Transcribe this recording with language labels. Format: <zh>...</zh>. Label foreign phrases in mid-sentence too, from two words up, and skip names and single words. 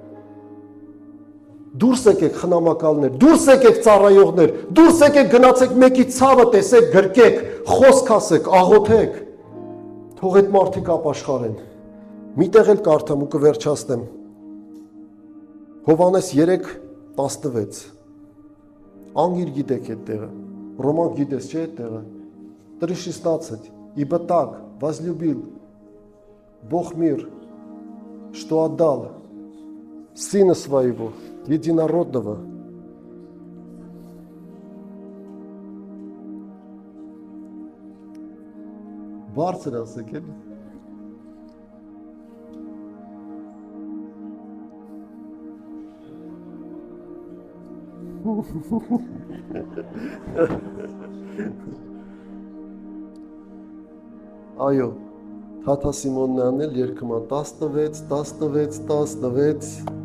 <hy>Դուրս եկեք խնամակալներ, դուրս եկեք ծառայողներ, դուրս եկեք գնացեք մեկի ցավը տեսեք, գրկեք, խոսք ասեք, աղոթեք։ Թող այդ մարդիկ ապաշխարեն։ Միտեղ էլ կարդամ ու կվերջացնեմ։ Հովհաննես 3:16։ Անգիր գիտեք այդ տեղը։ Ռոման գիտես չէ այդ տեղը։ 3:16.</hy> <ru>Ибо так возлюбил Бог мир, что отдал Сына Своего Единородного.</ru> <hy>Բարձր ասեք էլի։ Այո, Թաթա Սիմոնն է անել երկմա 16.</hy>